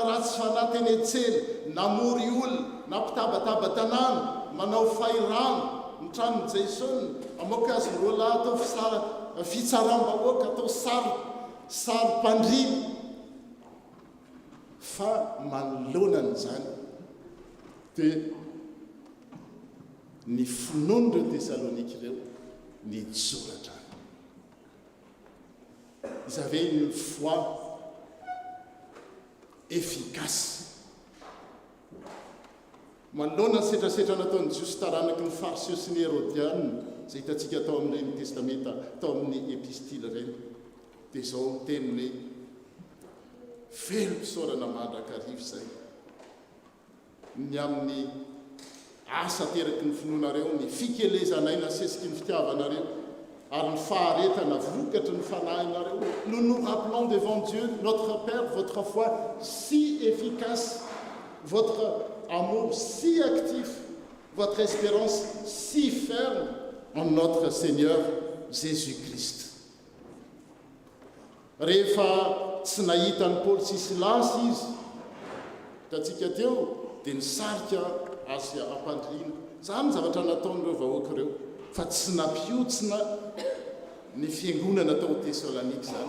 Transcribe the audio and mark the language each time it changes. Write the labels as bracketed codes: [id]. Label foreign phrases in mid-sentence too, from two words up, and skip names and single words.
[mg] ratsy fanateny etsena namory olona nampitabataba tanàna manao fairano ny tranon'ny Jason amoaka azy roa lahy atao fitsaram-bahoaka atao sary mpandriny fa manolonany zany dia ny finoan'ireo Thessalonique ireo ny soratra. [fr] Ils avaient une foi efficace. [mg] Manolona ny setrasetra nataon'ny Jiosy taranaky ny Fariseo sy ny Hérodiana zay hitantsika tao amin'ireny testamenta tao amin'ny epistile ireny dia izao teny hoe velom-pisaorana mandrakarivo zay ny amin'ny asa teraky ny finoanareo ny fikelezanay nasesiky ny fitiavanareo ary ny faharetana vokatry ny fanahinareo. [fr] Nous nous rappelons devant Dieu, notre Père, votre foi si efficace, votre amour si actif, votre espérance si ferme en notre Seigneur Jésus-Christ. [mg] Rehefa tsy nahitany Paul sy Silasy izy tatsika teo dia nisarika azy ampandriana. Zany zavatra nataon'ireo vahoaka ireo fa tsy nampiotsina ny fiangonana tao Thessalonique zany.